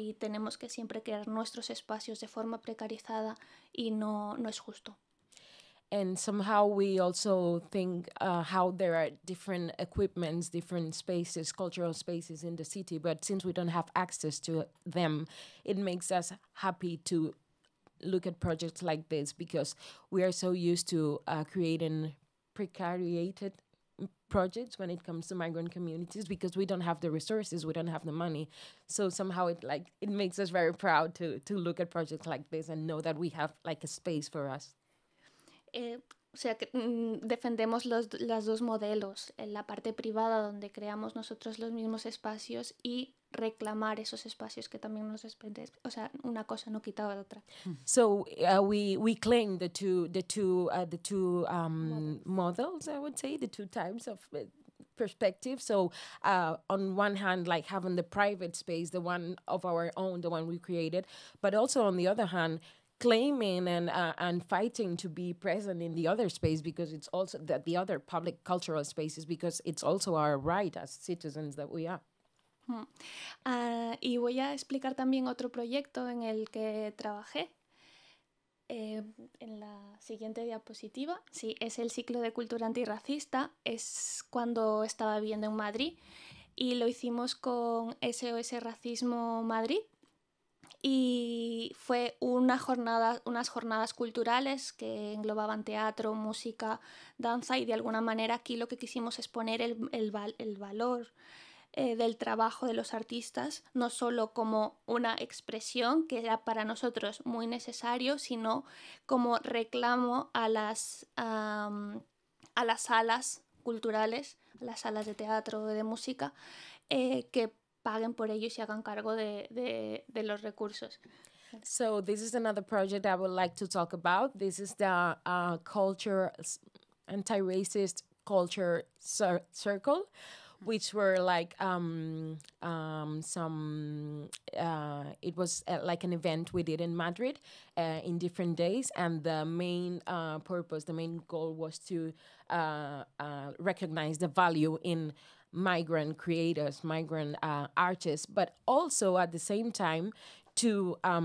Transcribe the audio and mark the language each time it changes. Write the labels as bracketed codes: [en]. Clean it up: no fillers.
[es] Y tenemos que siempre crear nuestros espacios de forma precarizada y no es justo. [en] And somehow we also think how there are different equipments, different spaces, cultural spaces in the city, but since we don't have access to them, it makes us happy to look at projects like this, because we are so used to creating precariated projects when it comes to migrant communities, because we don't have the resources, we don't have the money. So somehow it makes us very proud to look at projects like this and know that we have like a space for us. [es] O sea, que defendemos los dos modelos, en la parte privada donde creamos nosotros los mismos espacios y reclamar esos espacios que también nos desprenden. O sea, una cosa no quitaba de otra. [en] So we claim the two models, I would say, the two types of perspective. So on one hand, like having the private space, the one of our own, the one we created, but also on the other hand, claiming and fighting to be present in the other space, because it's also the other public cultural spaces, because it's also our right as citizens that we are. [es] Y voy a explicar también otro proyecto en el que trabajé. En la siguiente diapositiva, sí, es el ciclo de cultura antirracista. Es cuando estaba viviendo en Madrid y lo hicimos con SOS Racismo Madrid. Y fue unas jornadas culturales que englobaban teatro, música, danza, y de alguna manera aquí lo que quisimos es poner el valor del trabajo de los artistas, no solo como una expresión que era para nosotros muy necesario, sino como reclamo a las salas culturales, a las salas de teatro o de música, que paguen por ello y se hagan cargo de los recursos. [en] So this is another project I would like to talk about. This is the anti-racist culture circle, which were like it was like an event we did in Madrid in different days, and the main purpose, the main goal was to recognize the value in migrant creators, migrant artists, but also at the same time to